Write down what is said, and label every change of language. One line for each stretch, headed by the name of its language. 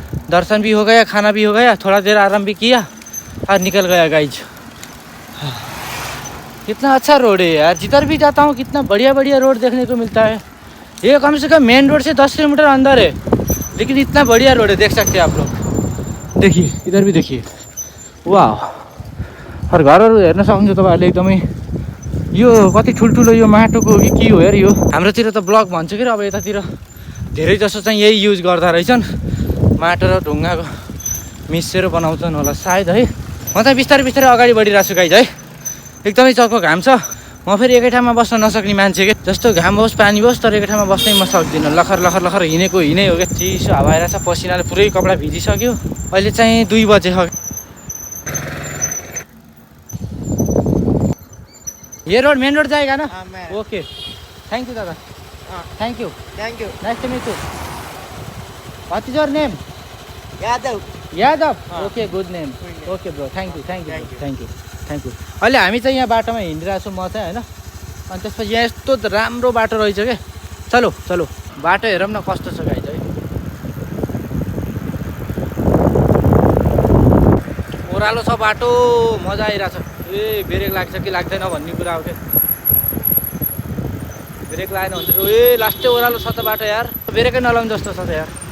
Hindi: दर्शन भी हो गया, खाना भी हो गया, थोड़ा देर आराम भी किया और निकल गया गाइज। कितना अच्छा रोड है यार, जिधर भी जाता हूँ कितना बढ़िया बढ़िया रोड देखने को मिलता है। ये कम से कम मेन रोड से 10 किलोमीटर अंदर है, लेकिन इतना बढ़िया रोड है, देख सकते हैं आप लोग। देखिए इधर भी देखिए, वाह।
Nepali: और घरहरू हेर्न सक्नुहुन्छ तपाईँहरूले एकदमै। यो कति ठुल्ठुलो यो माटोको के हो यार यो। हाम्रोतिर त ब्लक भन्छ कि, अब यतातिर धेरै जसो चाहिँ यही युज गर्दा रहेछन्, माटो र ढुङ्गाको मिसेर बनाउँछन् होला सायद है। म चाहिँ बिस्तारै बिस्तारै अगाडि बढिरहेको छु गाइज है। एकदमै चर्को घाम छ, म फेरि एकै ठाउँमा बस्न नसक्ने मान्छे के। जस्तो घाम होस् पानी होस्, तर एकै ठाउँमा बस्नै म सक्दिनँ। लखर लखर लखर हिँडेको हिँडै हो क्या। चिसो हावा आइरहेछ, पसिनाले पुरै कपडा भिजिसक्यो। अहिले चाहिँ 2 बजे हो।
Hindi: ये रोड मेन रोड जाएगा ना?
English: Okay, thank you दादा, thank you, nice to meet you. What is your name? Yadav. Okay, good name. Okay bro, thank you.
Nepali: अहिले हामी चाहिँ यहाँ बाटोमा हिँडिरहेको छौँ म चाहिँ होइन। अनि त्यसपछि यहाँ यस्तो राम्रो बाटो रहेछ क्या। चलो बाटो हेरौँ न कस्तो छ गाइज है। ओह्रालो छ बाटो, मजा आइरहेछ। ए ब्रेक लाग्छ कि लाग्दैन भन्ने कुरा हो क्या। ब्रेक लागेन भने त ए लास्टै ओह्रालो छ त बाटो यार, ब्रेकै नलाउनु जस्तो छ त यार।